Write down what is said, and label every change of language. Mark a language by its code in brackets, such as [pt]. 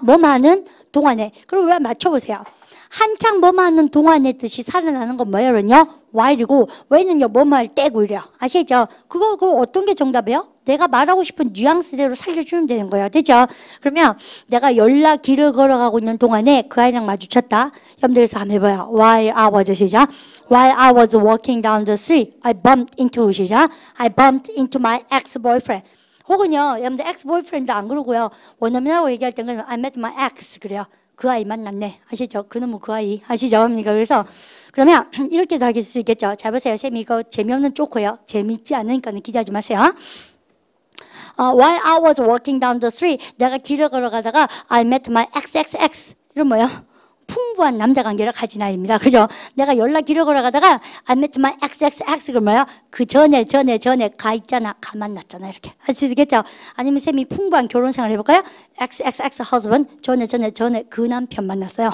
[ko] 뭐뭐 하는 동안에. 그럼 우리가 맞춰보세요. 한창 뭐뭐 하는 동안의 뜻이 살아나는 건 뭐예요? while이고 when은요 뭐뭐 할 때고 이래요. 아시죠? 그거 어떤 게 정답이에요? 내가 말하고 싶은 뉘앙스대로 살려주면 되는 거예요. 됐죠? 그러면 내가 연락길을 걸어가고 있는 동안에 그 아이랑 마주쳤다. 여러분들께서 한번 해봐요. [en] While I was [ko] 시작. [en] While I was walking down the street, I bumped into 시작. I bumped into my ex-boyfriend. [ko] 혹은요, 여러분들 ex-boyfriend 안 그러고요. 원어민하고 얘기할 때는 [en] I met my ex [ko] 그래요. 그 아이 만났네. 아시죠? 그놈은 그 아이. 아시죠? 그러니까 그래서 그러면 이렇게도 할 수 있겠죠. 잘 보세요. 쌤이 이거 재미없는 쪼코예요. 재미있지 않으니까 기대하지 마세요. [en] While I was walking down the street, [ko] 내가 길을 걸어가다가 [en] I met my XXX. [ko] 이런 뭐예요? 풍부한 남자 관계를 가진 아이입니다. 그죠? 내가 연락 길을 걸어가다가 [en] I met my XXX. [ko] 그럼 뭐예요? 그 전에 가 있잖아. 가 만났잖아. 이렇게. 아시겠죠? 아니면 쌤이 풍부한 결혼 생활 해볼까요? XXX husband. 전에 그 남편 만났어요.